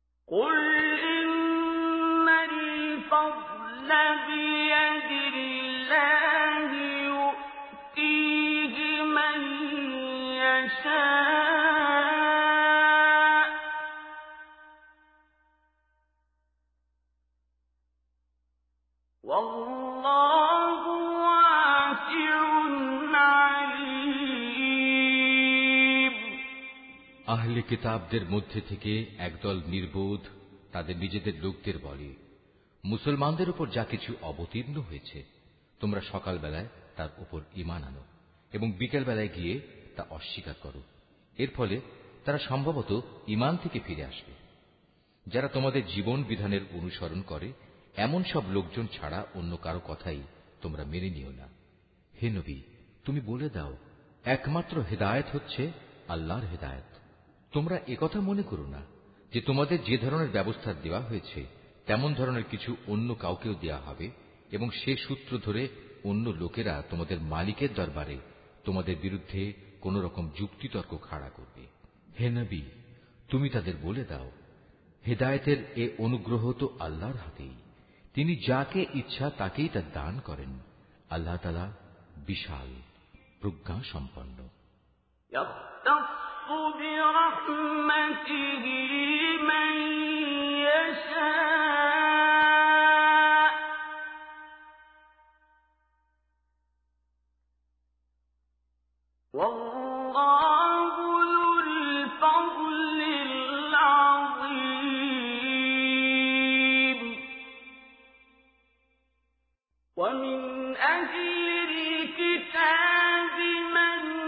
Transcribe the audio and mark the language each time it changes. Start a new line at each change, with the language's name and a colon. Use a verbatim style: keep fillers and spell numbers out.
Arabic: قل إن الفضل بيد الله يؤتيه من يشاء والله واسع عليم।
Bangla: আহলে কিতাবদের মধ্যে থেকে একদল নির্বোধ তাদের নিজেদের লোকদের বলে, মুসলমানদের উপর যা কিছু অবতীর্ণ হয়েছে তোমরা সকালবেলায় তার উপর ঈমান আনো এবং বিকেলবেলায় গিয়ে তা অস্বীকার করো। এর ফলে তারা সম্ভবত ঈমান থেকে ফিরে আসবে। যারা তোমাদের জীবন বিধানের অনুসরণ করে এমন সব লোকজন ছাড়া অন্য কারো কথাই তোমরা মেনে নিও না। হে নবী, তুমি বলে দাও, একমাত্র হেদায়েত হচ্ছে আল্লাহর হেদায়েত। তোমরা একথা মনে করো না যে তোমাদের যে ধরনের ব্যবস্থা দেওয়া হয়েছে তেমন ধরনের কিছু অন্য কাউকেও দেওয়া হবে এবং সে সূত্র ধরে অন্য লোকেরা তোমাদের মালিকের দরবারে তোমাদের বিরুদ্ধে কোন রকম যুক্তিতর্ক খাড়া করবে। হে নবী, তুমি তাদের বলে দাও, হেদায়েতের এ অনুগ্রহ তো আল্লাহর হাতেই, তিনি যাকে ইচ্ছা তাকেই তা দান করেন। আল্লাহ তাআলা বিশাল প্রজ্ঞা সম্পন্ন।
Arabic: يختص برحمته من يشاء والله ذو الفضل العظيم ومن أهل الكتاب من